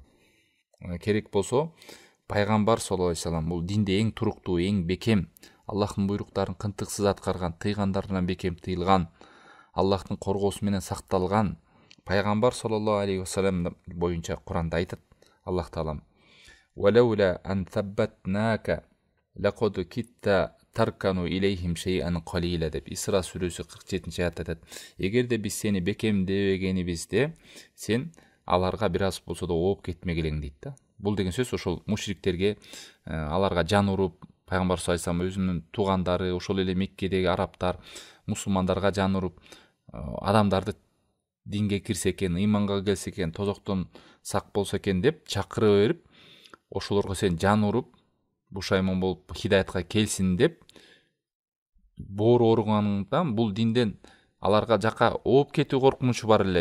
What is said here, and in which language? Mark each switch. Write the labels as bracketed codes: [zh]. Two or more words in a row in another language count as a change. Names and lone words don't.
[ky] Керек болсо, пайгамбар [ar] صلى الله عليه وسلم [ky] бул динде эң туруктуу, эң бекем, Аллахтын буйруктарын кынтыксыз аткарган, тыйгандарынан бекем тыйылган, Аллахтын коргоосу менен сакталган пайгамбар [ar] صلى الله عليه وسلم [ky] боюнча Куранда айтат Аллах таалам: [ar] "ولولا أن ثبتناك لقد كدت تركن إليهم شيئا قليلا" [ky] деп Исра сүрөсү 47-аятта айтат. Эгерде биз сени бекемдебегенибизде, сен аларга бир аз болсо да ооп кетмек элең дейт да. Бул деген сөз ошол мушриктерге, аларга жан уруп, пайгамбар [ar] صلى الله عليه وسلم [ky] өзүнүн туугандары, ошол эле Меккедеги арабтар, мусулмандарга жан уруп, адамдарды динге кирсе экен, ыйманга келсе экен, тозоктон сак болсо экен деп чакырып берип, ошолорго сен жан уруп, бушайман болуп хидаятка келсин деп боору ооругандан бул динден аларга жака ооп кетүү коркунучу бар эле.